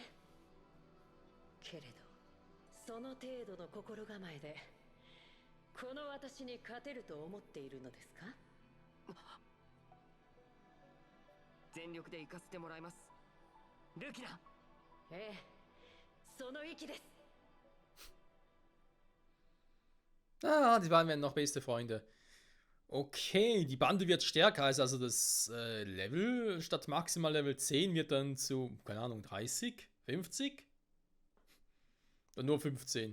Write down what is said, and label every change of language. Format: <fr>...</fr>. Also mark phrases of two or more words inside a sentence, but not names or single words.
<ja>けれどその程度の心構えでこの私に勝てると思っているのですか？全力で行かせてもらいます、ルキナ。ええ、その息です。</ja> <de>Ah, die beiden werden noch beste Freunde. Okay, die Bande wird stärker, also das Level statt maximal Level 10 wird dann zu, keine Ahnung, 30, 50? Oder nur 15.</de>